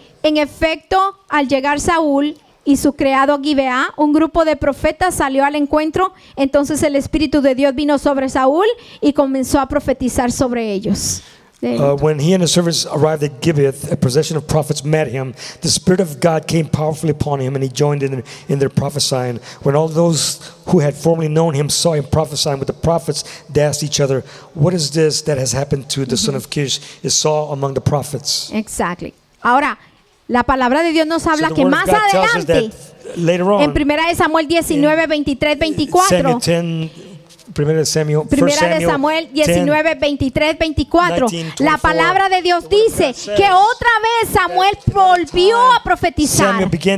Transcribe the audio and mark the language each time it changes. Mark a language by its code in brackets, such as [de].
[es] en efecto, al llegar Saúl y su criado Gibeá, un grupo de profetas salió al encuentro. Entonces el Espíritu de Dios vino sobre Saúl y comenzó a profetizar sobre ellos. [en] When he and his servants arrived at Gibeath, a procession of prophets met him. The Spirit of God came powerfully upon him, and he joined in their prophesying. When all those who had formerly known him saw him prophesying with the prophets, they asked each other, "What is this that has happened to the son of Kish? Is Saul among the prophets?" Exactly. [es] Ahora, la palabra de Dios nos habla que más adelante, en Primera de Samuel 19, 23, 24. Primera de Samuel 19, 23, 24. La palabra de Dios dice que otra vez Samuel volvió a profetizar.